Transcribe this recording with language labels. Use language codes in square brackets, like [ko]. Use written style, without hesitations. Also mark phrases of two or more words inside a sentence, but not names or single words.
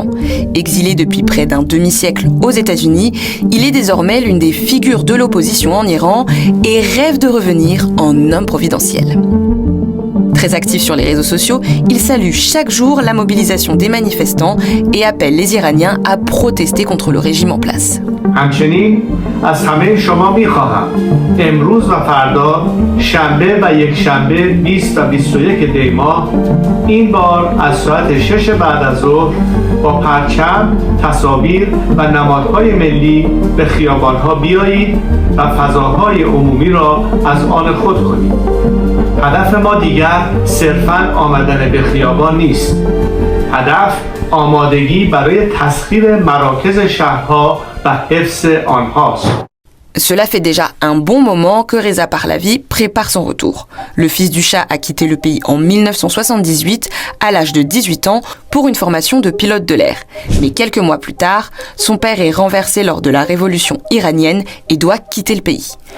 [fr] Exilé depuis près d'un demi-siècle aux États-Unis, il est désormais l'une des figures de l'opposition en Iran et rêve de revenir en homme providentiel. Très actif sur les réseaux sociaux, il salue chaque jour la mobilisation des manifestants et appelle les Iraniens à protester contre le régime en place. [fa] همچنین از همه شما می‌خواهم امروز و فردا شنبه و یک شنبه 20 و 21 دی ماه این بار از ساعت 6 بعد از ظهر با پرچم، تصاویر و نمادهای ملی به خیابان‌ها بیایید و فضاهای عمومی را از آن خود کنید. هدف ما دیگر صرفاً آمدن به خیابان نیست. هدف آمادگی برای تسخیر مراکز شهرها و حفظ آنهاست. [fr] Cela fait déjà un bon moment que Reza Pahlavi prépare son retour. Le fils du Shah a quitté le pays en 1978 à l'âge de 18 ans pour une formation de pilote de l'air. Mais quelques mois plus tard, son père est renversé lors de la révolution iranienne et doit quitter le pays.